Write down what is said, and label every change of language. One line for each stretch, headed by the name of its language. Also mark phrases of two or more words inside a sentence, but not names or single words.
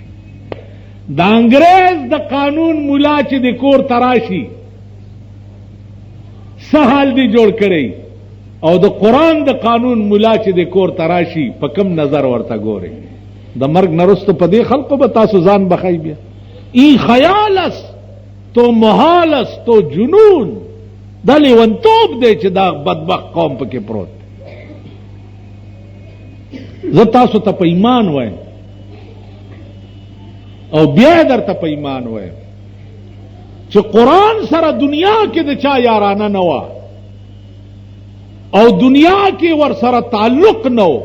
Pashto: د انګریز د قانون مولا چې د کور تراشي سهال دی جوړ کړی او د قرآن د قانون مولا چې د کور تراشي په کم نظر ورته ګوري. د مرګ نرستو په دې خلقو به تاسو ځان بخای بیا
Persian: ای خیال است تو محال است تو جنون
Pashto: دا لیونتوب دی چې دا بدبخت قوم پکې پروت. زه تاسو ته په ایمان وایم او بیا درته په ایمان وایم چې قرآن سره دنیا کې د چا یارانه نه وه او دنیا کې ور سره تعلق نه و.